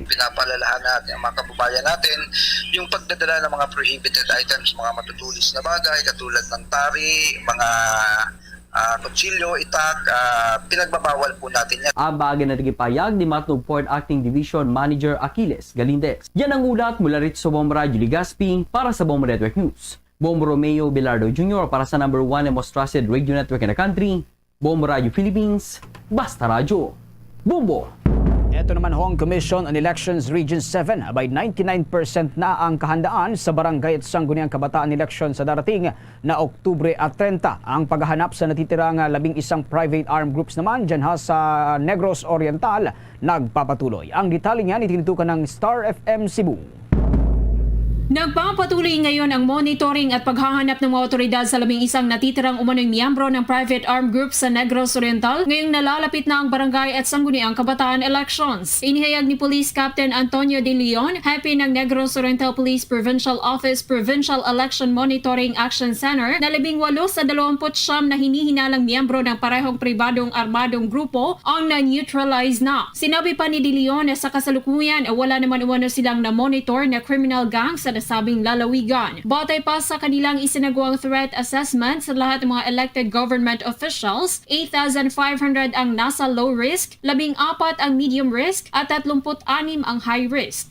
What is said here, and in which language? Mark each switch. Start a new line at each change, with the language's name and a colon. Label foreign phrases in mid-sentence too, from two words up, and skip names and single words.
Filipino: Pinapaalalahan natin ang mga kababayan natin yung pagdadala ng mga prohibited items, mga matutulis na bagay katulad ng tari, mga kutsilyo, itak, pinagbabawal po natin yan. Ang bagay na nagipayag ni Matnog Port Acting Division Manager Achilles Galindez. Yan ang ulat mula rito sa Bombo Radio Legazpi para sa Bombo Network News. Bombo Romeo Bilardo Jr. para sa
English: number 1 and most trusted radio network in the country,
Filipino: Bombo Radio Philippines, Basta Radio. Bombo! Ito naman Hong Commission on Elections Region 7, abay 99% na ang kahandaan sa Barangay at Sangguniang Kabataan Election sa darating na Oktubre at 30. Ang paghahanap sa natitirang 11
English: private armed groups
Filipino: naman dyan sa Negros Oriental nagpapatuloy. Ang detalye niyan itinitukan ng Star FM Cebu. Nagpapatuloy ngayon ang monitoring at paghahanap ng mga otoridad sa 11 natitirang umano'y miyembro ng
English: private armed group
Filipino: sa Negros Oriental ngayong nalalapit na ang barangay at Sangguniang Kabataan elections. Inihayag ni Police Captain Antonio De Leon, happy ng Negros Oriental Police Provincial Office Provincial Election Monitoring Action Center na 18 sa 29 na hinihinalang miyembro ng parehong pribadong armadong grupo ang na-neutralize na. Sinabi pa ni De Leon na sa kasalukuyan wala naman umano silang na-monitor na
English: criminal gang
Filipino: sa nasabing lalawigan. Batay pa sa kanilang isinagawa
English: threat assessment
Filipino: sa lahat ng mga
English: elected government officials,
Filipino: 8,500 ang nasa
English: low risk,
Filipino: 14 ang
English: medium risk
Filipino: at 36 ang
English: high risk.